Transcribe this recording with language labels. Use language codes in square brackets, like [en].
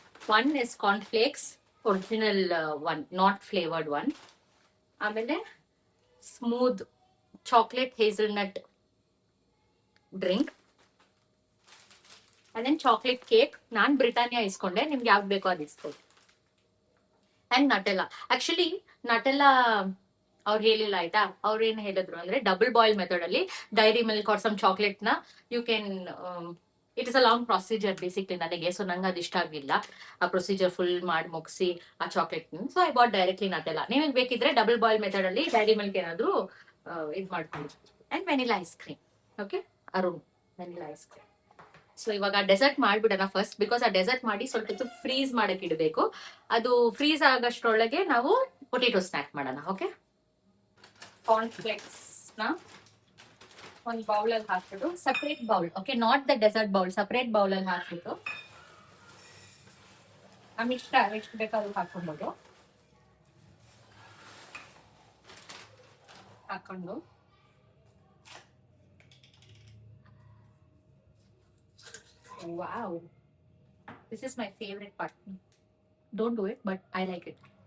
[en] One is cornflakes, original one, not flavored one. [kn] ಆಮೇಲೆ smooth chocolate ಹೇಸಲ್ನಟ್ drink, [en] and then [kn] chocolate cake. ನಾನು Britannia ಇಸ್ಕೊಂಡೆ, ನಿಮ್ಗೆ ಯಾವ್ದು ಬೇಕೋ ಅದು ಇಸ್ಕೊಳ್ಳಿ. ಅಂಡ್ ನಟೆಲ್ಲಾ. ಆಕ್ಚುಲಿ ನಟೆಲ್ಲಾ ಅವ್ರು ಹೇಳಿಲ್ಲ ಆಯ್ತಾ. ಅವ್ರು ಏನ್ ಹೇಳಿದ್ರು ಅಂದ್ರೆ, ಡಬಲ್ ಬಾಯ್ಲ್ ಮೆಥಡ್ ಅಲ್ಲಿ dairy milk [en] or some chocolate [kn] ನ [en] you can it is a long procedure basically [kn] ನನಗೆ. ಸೊ ನಂಗೆ ಅದು ಇಷ್ಟ ಆಗಲಿಲ್ಲ, ಆ ಪ್ರೊಸೀಜರ್ ಫುಲ್ ಮಾಡಿ ಮುಗಿಸಿ ಆ chocolate. [en] so I bought directly [kn] ನಟೆಲ್ಲ. ನೀವೇನು ಬೇಕಿದ್ರೆ ಡಬಲ್ ಬಾಯ್ಲ್ ಮೆಥಡ್ ಅಲ್ಲಿ ಡೈರಿ ಮಿಲ್ಕ್ ಏನಾದ್ರು ಇದು ಮಾಡ್ಕೊಳ್ಳಿ. And vanilla ice cream. Okay, Arun vanilla ice cream. So ಇವಾಗ ಡೆಸರ್ಟ್ ಮಾಡ್ಬಿಡೋಣ ಫಸ್ಟ್, ಬಿಕಾಸ್ ಆ ಡೆಸರ್ಟ್ ಮಾಡಿ ಸ್ವಲ್ಪ ಹೊತ್ತು ಫ್ರೀಸ್ ಮಾಡಕ್ ಇಡಬೇಕು. ಅದು ಫ್ರೀಸ್ ಆಗಷ್ಟರೊಳಗೆ ನಾವು ಪೊಟೆಟೊ ಸ್ನ್ಯಾಕ್ ಮಾಡೋಣ. ಓಕೆ, ಕಾರ್ನ್ಫ್ಲೆಕ್ಸ್ ನ ಒಂದು ಬೌಲ್ ಅಲ್ಲಿ ಹಾಕ್ಬಿಟ್ಟು, separate bowl, okay, [en] not the dessert bowl, [kn] separate bowl ಅಲ್ಲಿ ಹಾಕ್ಬಿಟ್ಟು ನಮ್ಗೆ ಇಷ್ಟ ಎಷ್ಟು ಬೇಕಾದ್ರೂ ಹಾಕೊಬೋದು. ಹಾಕೊಂಡು [en] wow, this is my favorite part. Don't do it, but I like it.